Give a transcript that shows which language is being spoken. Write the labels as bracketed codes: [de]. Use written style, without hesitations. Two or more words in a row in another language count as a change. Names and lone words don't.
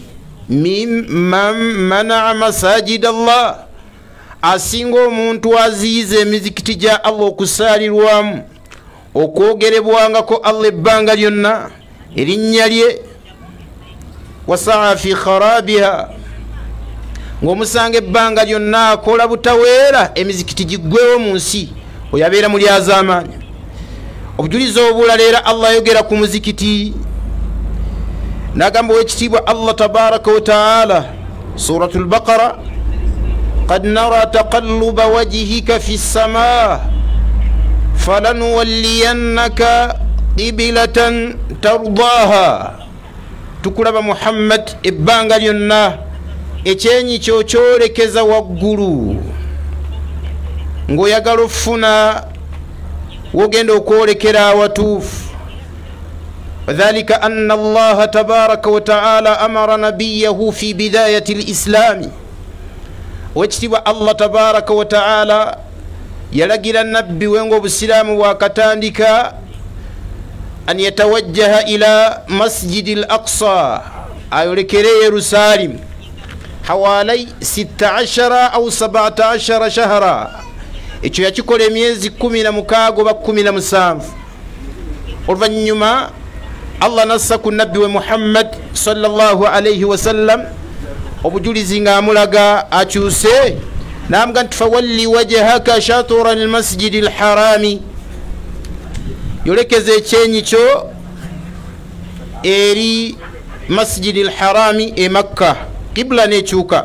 [ar] ممن منع مساجد الله, [lg] asinga omuntu aziyiza emizikiti gya Allah okusaalirwamu okwogerebwangako Allah ebbanga lyonna erinnya lye, [ar] وسعى في خرابها, [lg] ng'omusanga ebbanga lyonna akola butaweera emizikiti giggwewo mu nsi, oyo abeera muli az'amaanyi. Obujulizi obulala era Allah ayogera ku muzikiti n'agamba ow'ekitiibwa [ar] الله تبارك وتعالى، سورة البقرة، قد نرى تقلب وجهك في السماء فلنولينك قبلة ترضاها. [lg] Tukulaba Muhammad ebbanga lyonna ekyenyi kyo kyolekeza waggulu ng'oyagala okufuna wogenda okwolekera awatuufu. [ar] وكذلك أن الله تبارك وتعالى أمر نبيه في بداية الإسلام, owekitiibwa الله تبارك وتعالى [lg] yalagira nabbi we ng'obusiraamu bwakatandika [ar] أن يتوجه إلى المسجد الأقصى, [lg] ayolekere Yerusalemu [ar] حوالي 16 أو 17 شهرا. [lg] Ekyo yakikola emyezi 16 oba 17. Oluvannyuma Allah nassa ku nabbi we Muhammad [ar] صلى الله عليه وسلم [lg] obujulizi ng'amulaga akyuse n'amuga nti [ar] فول وجهك شطر المسجد الحرام, [lg] yolekeza ekyenyi kyo eri [ar] المسجد الحرام [lg] e Makka, kibla nekyuka.